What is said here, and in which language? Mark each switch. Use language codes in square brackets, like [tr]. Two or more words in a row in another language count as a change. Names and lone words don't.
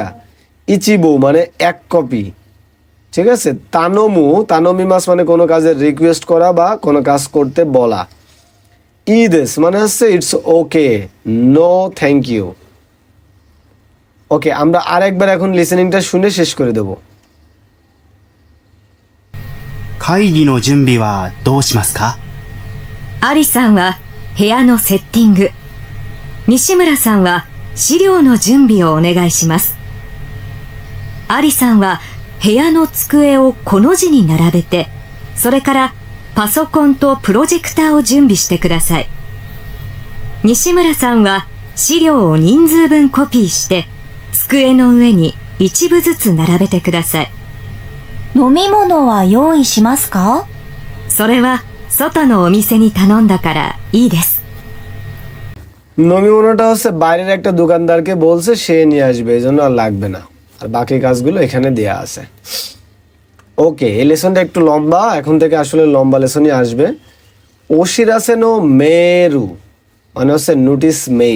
[bn] ইচিবু মানে এক কপি, ঠিক আছে। তানোমিমাস মানে কোনো কাজের রিকোয়েস্ট করা বা কোনো কাজ করতে বলা। ইদেস মানে হচ্ছে [en] it's okay, no thank you. [bn] ওকে, আমরা আরেকবার এখন লিসেনিংটা শুনে শেষ করে দেব। [ja] 会議の準備はどうしますか？アリさんは部屋のセッティング。西村さんは資料の準備をお願いします。アリさんは部屋の机をこの字に並べて、それからパソコンとプロジェクターを準備してください。西村さんは資料を人数分コピーして、机の上に一部ずつ並べてください。飲み物は用意しますか？それは外のお店に頼んだからいいです。 [bn] নমিমুনোটা হচ্ছে বাইরের একটা দোকানদারকে বলছে সে নিয়ে আসবে, এই জন্য আর লাগবে না। আর বাকি কাজগুলো এখানে দেয়া আছে। ওকে, এই লেসনটা একটু লম্বা, এখন থেকে আসলে লম্বা লেসনই আসবে। [ja] お知らせのメール [bn] মানে হচ্ছে [en] notice mail.